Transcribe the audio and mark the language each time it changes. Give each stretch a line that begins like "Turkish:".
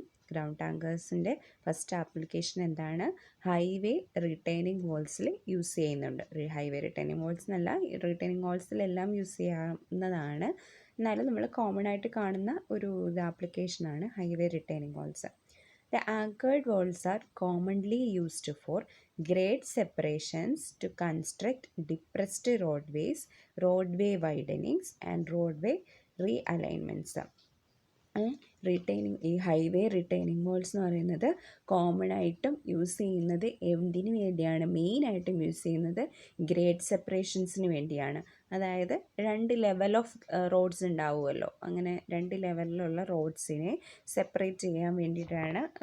Malayalam: Ground ടാങ്കേഴ്സിൻ്റെ first application എന്താണ്? Highway retaining വാൾസിൽ use ചെയ്യുന്നുണ്ട്. Highway retaining walls എന്നല്ല, റിട്ടൈനിങ് വാൾസിലെല്ലാം യൂസ് ചെയ്യാവുന്നതാണ്. എന്നാലും നമ്മൾ കോമൺ ആയിട്ട് കാണുന്ന ഒരു ആപ്ലിക്കേഷനാണ് highway retaining walls.
English: The anchored walls are commonly used for grade separations to construct depressed roadways, roadway widenings and roadway realignments.
Malayalam: ഈ ഹൈവേ റിട്ടൈനിങ് വാൾസ് എന്ന് പറയുന്നത് കോമൺ ആയിട്ടും യൂസ് ചെയ്യുന്നത് എന്തിനു വേണ്ടിയാണ്? മെയിനായിട്ടും യൂസ് ചെയ്യുന്നത് ഗ്രേഡ് സെപ്പറേഷൻസിന് വേണ്ടിയാണ്. അതായത് 2 ലെവൽ ഓഫ് റോഡ്സ് ഉണ്ടാവുമല്ലോ, അങ്ങനെ 2 ലെവലിലുള്ള റോഡ്സിനെ സെപ്പറേറ്റ് ചെയ്യാൻ വേണ്ടിയിട്ടാണ്.